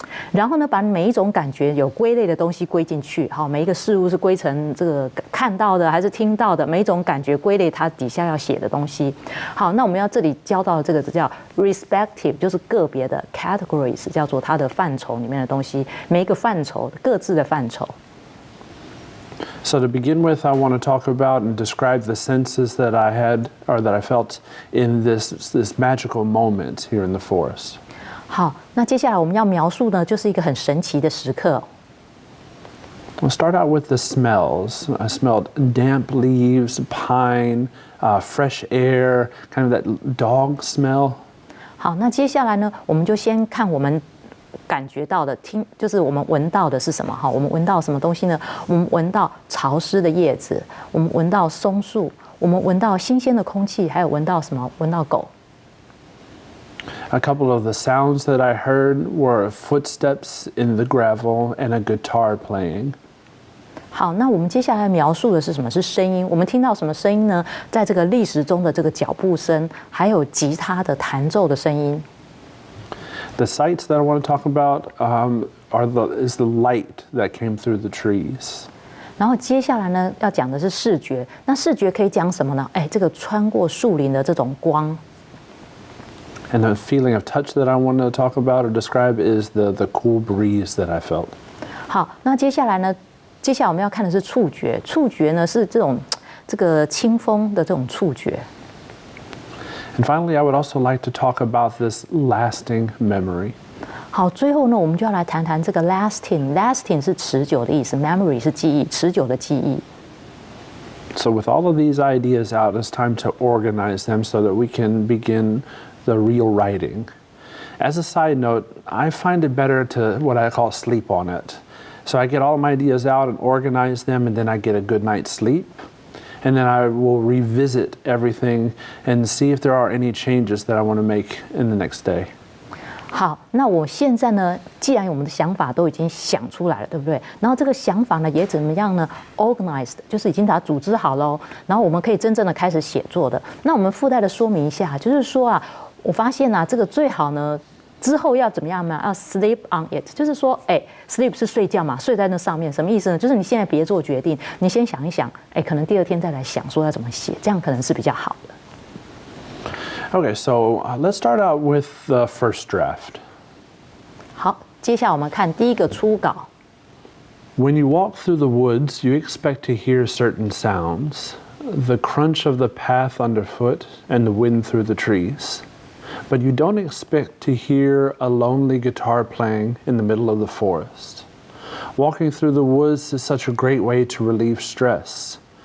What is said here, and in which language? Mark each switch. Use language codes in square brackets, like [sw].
[zh] 然後呢，把每一種感覺有歸類的東西歸進去，好，每一個事物是歸成這個看到的還是聽到的，每一種感覺歸類它底下要寫的東西。好，那我們要這裡教到的這個字叫 respective， 就是個別的 categories， 叫做它的範疇裡面的東西，每一個範疇各自的範疇。 [en] So to begin with, I want to talk about and describe the senses that I had or that I felt in this magical moment here in the forest. [zh] 好，那接下來我們要描述呢，就是一個很神奇的時刻。 [en] We'll start out with the smells. I smelled damp leaves, pine, fresh air, kind of that dog smell. [zh] 好，那接下來呢，我們就先看我们感覺到的，就是我們聞到的是什麼哈？我們聞到什麼東西呢？我們聞到潮濕的葉子，我們聞到松樹，我們聞到新鮮的空氣，還有聞到什麼？聞到狗。 [en] A couple of the sounds that I heard were footsteps in the gravel and a guitar playing. [zh] 好，那我們接下來描述的是什麼？是聲音。我們聽到什麼聲音呢？在這個歷史中的這個腳步聲，還有吉他的彈奏的聲音。 [en] The sights that I want to talk about is the light that came through the trees. [zh] 然後接下來呢，要講的是視覺。那視覺可以講什麼呢？哎，這個穿過樹林的這種光。 [en] And the feeling of touch that I want to talk about or describe is the cool breeze that I felt. [zh] 好，那接下来呢？接下来我们要看的是觸覺。觸覺呢是這個清風的這種觸覺。 [en] And finally, I would also like to talk about this lasting memory. [zh] 好，最後呢，我們就要來談談這個 lasting。lasting 是持久的意思 ，memory 是記憶，持久的記憶。 [en] So with all of these ideas out, it's time to organize them so that we can begin the real writing. As a side note, I find it better to what I call sleep on it. So I get all my ideas out and organize them, and then I get a good night's sleep. And then I will revisit everything and see if there are any changes that I want to make in the next day. [zh] 好，那我現在呢，既然我們的想法都已經想出來了，对不對？然後這個想法呢，也怎麼樣呢 ？organized 就是已經把它組織好嘍。然後我們可以真正的開始寫作的。那我們附帶的說明一下，就是說啊，我發現啊，這個最好呢。之後要怎麼樣呢？要 [en] sleep on it， [zh] 就是說，sleep 是睡覺嘛，睡在那上面，什麼意思呢？就是你現在別做決定，你先想一想，可能第二天再來想說要怎麼寫，這樣可能是比較好的。 [en] Okay, so let's start out with the first draft. [zh] 好，接下來我們看第一個初稿。 [en] When you walk through the woods, you expect to hear certain sounds, the crunch of the path underfoot and the wind through the trees. But you don't expect to hear a lonely guitar playing in the middle of the forest. Walking through the woods is such a great way to relieve stress.